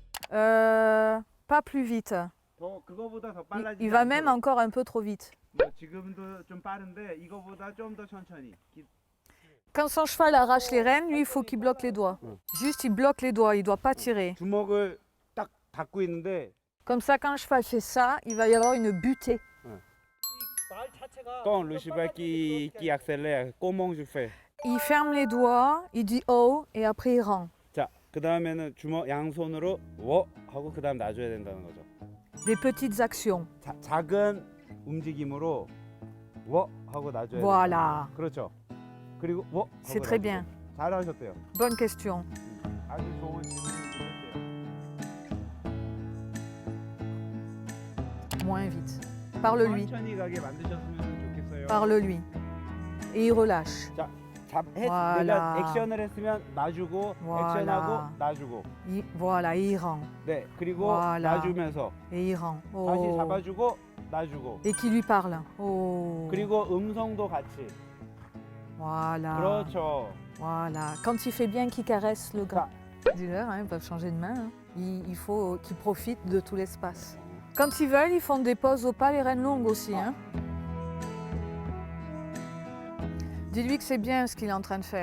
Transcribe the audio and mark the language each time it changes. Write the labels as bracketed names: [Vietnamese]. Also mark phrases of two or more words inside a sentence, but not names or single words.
[French] Pas plus vite. [Korean] 그거보다 더 [French] Il, [Korean] 빨라지지 [French] il va même [Korean] 않도록. [French] encore un peu trop vite. [Korean] 뭐 지금도 좀 빠른데 이거보다 좀 더 천천히. [French] Quand son cheval arrache les rênes, lui, il faut qu'il bloque les doigts. Juste, il bloque les doigts, il ne doit pas tirer. [Korean] 주먹을 딱 닫고 있는데 [French] Comme ça, quand le cheval fait ça, il va y avoir une butée. quand le cheval qui accélère, comment je fais? Il ferme les doigts, il dit oh, et après il rend. [Korean] 자, 그 다음에는 주먹 양손으로 워 하고 그 다음 놔줘야 된다는 거죠. [French] Des petites actions. [Korean] 작은 움직임으로 워 하고 놔줘야 돼요. [French] Voilà. [Korean] 그렇죠. 그리고 워 하고 [French] C'est très [Korean] 놔주고. [French] bien. [Korean] 잘하셨대요. [French] Bonne question. [Korean] 아주 좋은 질문을 주셨어요. [French] Moins vite. Parle-lui. [Korean] 천천히 가게 만드셨으면 좋겠어요. [French] Parle-lui. Et il relâche. [Korean] 자, [French] Voilà. [Korean] 내가 액션을 했으면 놔주고 [French] Voilà. [Korean] 액션하고 놔주고. [French] Voilà, et il rend. [Korean] 네, 그리고 [French] Voilà. [Korean] 놔주면서 [French] Et il rend. [Korean] 다시 [French] Oh. [Korean] 잡아주고 놔주고. [French] Et qui lui parle. Oh. [Korean] 그리고 음성도 같이. [French] Voilà. [Korean] 그렇죠. [French] Voilà. Quand il fait bien qu'il caresse le gras. Dis-leur, hein, ils peuvent changer de main. Hein. Il faut qu'ils profitent de tout l'espace. Quand ils veulent, ils font des pauses au pas, les rênes longues aussi. Hein. Dis-lui que c'est bien ce qu'il est en train de faire.